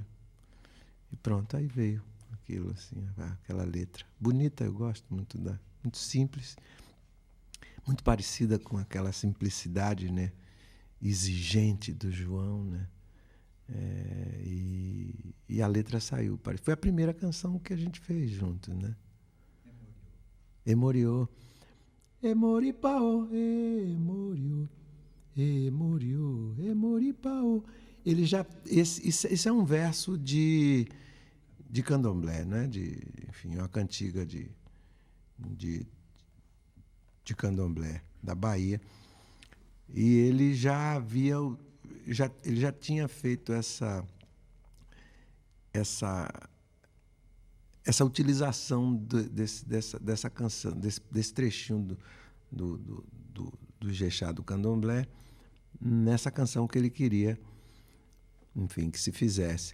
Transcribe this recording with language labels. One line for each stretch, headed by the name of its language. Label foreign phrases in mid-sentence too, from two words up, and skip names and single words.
Portuguese: E pronto, aí veio aquilo assim, aquela letra. Bonita, eu gosto muito muito simples, muito parecida com aquela simplicidade, né, exigente do João, né? E a letra saiu. Foi a primeira canção que a gente fez junto, né? Emoriô.
Yoruba: Emoripaô, emoriô, emoriô, emoripaô.
Portuguese: Ele já... Esse é um verso de candomblé, né? Enfim, uma cantiga de candomblé da Bahia. E ele já tinha feito essa utilização dessa canção, desse trechinho do Ijexá do candomblé, nessa canção que ele queria, enfim, que se fizesse.